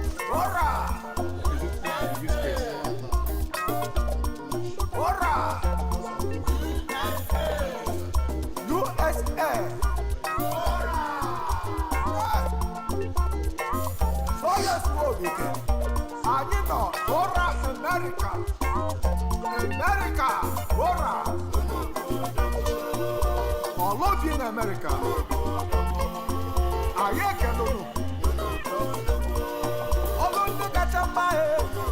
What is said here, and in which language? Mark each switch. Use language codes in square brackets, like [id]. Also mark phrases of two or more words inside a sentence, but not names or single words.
[ig] Ora! Ora! [en] U S A! So yes, we begin. [ig] Anyị nọ Ora America. America, Ora! Ọlụ bi na America. Anyị ekele unu. Ọlụ ndị kacha mma, eh.